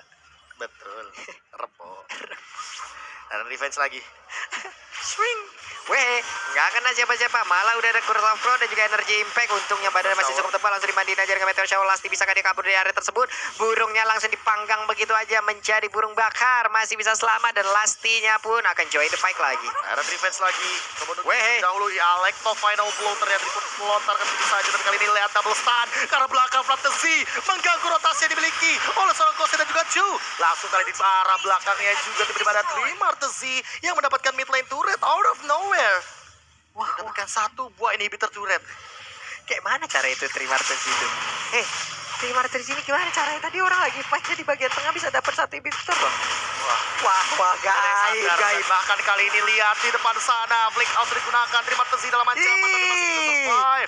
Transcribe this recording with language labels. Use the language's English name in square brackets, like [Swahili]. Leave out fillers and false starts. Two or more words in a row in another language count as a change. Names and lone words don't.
[Indonesian] Betul. Rebo. Dan revenge lagi. Swing. Weh, nggak kena siapa-siapa. Malah udah ada Curse of Crow dan juga Energy Impact. Untungnya badan masih cukup tebal. Langsung dimandiin aja dengan Meteor Shower. Lasti bisakah dia kabur dari area tersebut? Burungnya langsung dipanggang begitu aja menjadi burung bakar. Masih bisa selamat dan Lastinya pun akan [English] join the fight [Indonesian] lagi. Ada revenge lagi. Kemudian Weh. dahulu Alecto [English] final blow [Indonesian] ternyata melontarkan begitu saja. Dan kali ini lihat [English] double stun. [Indonesian] Karena belakang Fantasy mengganggu rotasi yang dimiliki oleh seorang Kose dan juga Chu. Langsung kali di arah belakangnya juga tiba-tiba ada Trimartesi yang mendapatkan [English] mid lane turret out of nowhere. [Indonesian] Wah, Mendapatkan 1 buah [English] inhibitor turret. [Indonesian] kayak mana cara itu Trimarters itu? Trimarters ini gimana caranya? Tadi orang lagi fight di bagian tengah bisa dapat 1 inhibitor loh. Wah, gaib. Bahkan kali ini lihat di depan sana [English] flick out [Indonesian] digunakan Trimartesi dalam ancaman tapi masih bisa survive.